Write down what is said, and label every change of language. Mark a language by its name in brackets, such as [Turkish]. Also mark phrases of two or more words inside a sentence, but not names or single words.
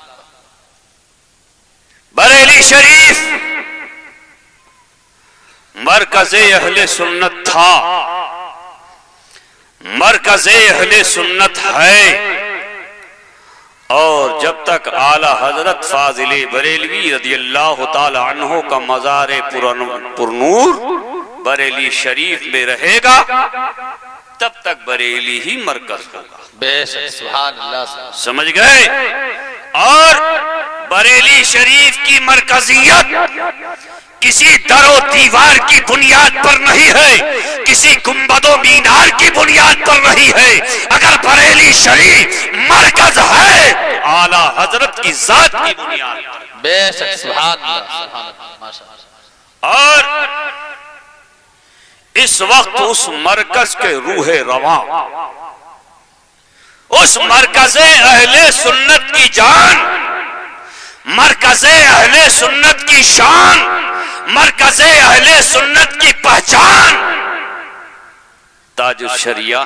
[Urdu] بریلی شریف مرکز اہل سنت تھا، مرکز اہل سنت ہے، اور جب تک اعلیٰ حضرت فاضل بریلوی [Arabic] رضی اللہ تعالی عنہ [Urdu] کا مزار پرنور بریلی شریف میں رہے گا تب تک بریلی ہی مرکز ہوگا. بے شک [Arabic] سبحان اللہ. [Urdu] سمجھ گئے؟ اور بریلی شریف کی مرکزیت کسی در و دیوار کی بنیاد پر نہیں ہے، کسی گنبد و مینار کی بنیاد پر نہیں ہے. اگر بریلی شریف مرکز ہے اعلیٰ حضرت کی ذات کی بنیاد پر. بے شک [Arabic] سبحان اللہ سبحان اللہ ماشاء اللہ. [Urdu] اور اس وقت اس مرکز کے روح رواں، اس مرکز اہل سنت کی جان، مرکز اہل سنت کی شان، مرکز اہل سنت کی پہچان تاج الشریعہ.